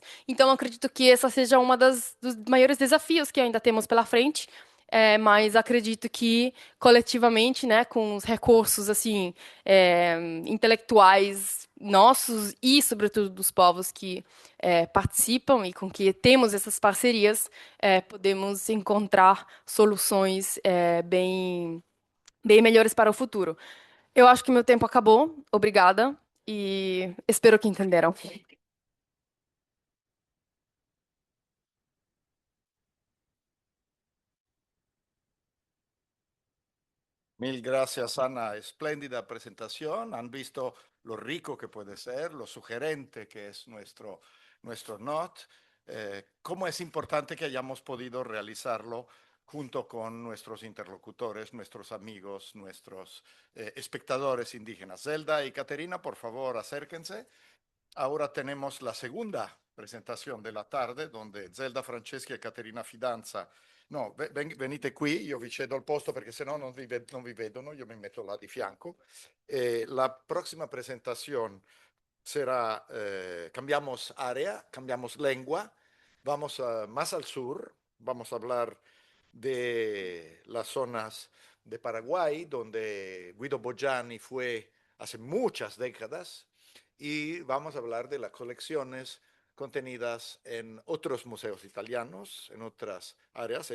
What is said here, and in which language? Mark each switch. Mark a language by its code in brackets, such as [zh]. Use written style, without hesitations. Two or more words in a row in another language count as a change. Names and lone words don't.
[pt] Então, acredito que essa seja dos maiores desafios que ainda temos pela frente, mas acredito que coletivamente, né, com os recursos assim intelectuais nossos e, sobretudo, dos povos que participam e com que temos essas parcerias, podemos encontrar soluções bem melhores para o futuro. Eu acho que meu tempo acabou. Obrigada e espero que entenderam. [es] Mil gracias, Ana. Espléndida presentación. Han visto lo rico que puede ser, lo sugerente que es nuestro NOT, cómo es importante que hayamos podido realizarlo junto con nuestros interlocutores, nuestros amigos, nuestros espectadores indígenas. Zelda y Caterina, por favor, acérquense. Ahora tenemos la segunda [it] presentazione della [es] tarde, donde Zelda Franceschi e Caterina Fidanza. [it] No, venite qui, io vi cedo il posto perché sennò non vi vedono, io mi metto là di fianco. La prossima presentazione [es] será, cambiamos área, cambiamos lengua, vamos más al sur, vamos a hablar de las zonas de Paraguay, donde Guido Boggiani fue hace muchas décadas, y vamos a hablar de las colecciones contenidas en otros museos italianos, en otras áreas.